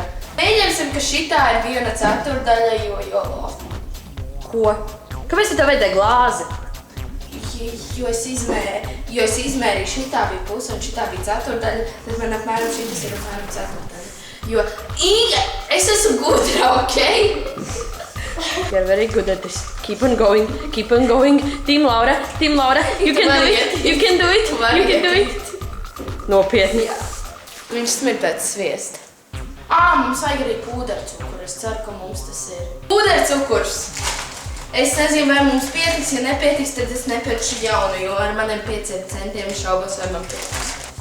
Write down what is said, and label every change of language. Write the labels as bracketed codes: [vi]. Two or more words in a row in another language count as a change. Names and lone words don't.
[lv] Pieņemsim, ka šitā ir 1/4, jo labi. Ko? Kāpēc tev vajadzēja glāzi? Jo es izmērīju, šitā bija puse un šitā bija 1/4, tad man apmēram šitas ir apmēram 1/4. Jo, Inga, es esmu gudra, okay? [en] You're very good at this. Keep on going. Team Laura, you can do it. [lv] Nopietni. Jā. Viņš smir pēc sviesta. Mums vajag arī pūdercukuru, es ceru, ka mums tas ir. Pūdercukurs! Es nezinu, vai mums pietiks, ja nepietiks, tad es nepirkšu jaunu, jo ar maniem 5 centiem šaubos, vai man pietiks.